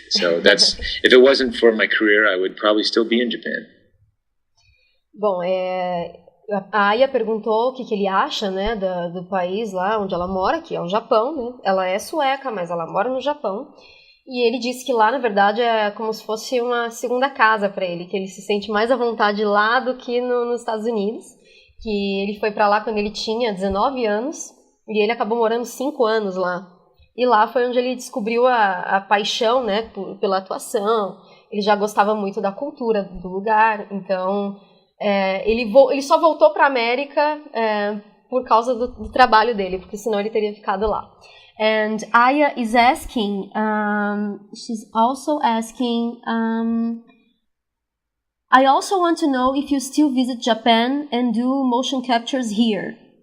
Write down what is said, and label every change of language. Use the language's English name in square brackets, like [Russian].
[English] So that's, if it wasn't for my career, I would probably still be in Japan. [Portuguese] Bom, A Aya perguntou o que ele acha, né, do país lá onde ela mora, que é o Japão, né? Ela é sueca, mas ela mora no Japão. E ele disse que lá, na verdade, é como se fosse uma segunda casa para ele, que ele se sente mais à vontade lá do que nos Estados Unidos. Que ele foi para lá quando ele tinha 19 anos e ele acabou morando 5 anos lá. E lá foi onde ele descobriu a paixão, né, pela atuação. Ele já gostava muito da cultura do lugar, então ele só voltou para a América por causa do trabalho dele, porque senão ele teria ficado lá. [English] And Aya is asking, she's also asking, I also want to know if you still visit Japan and do motion captures here.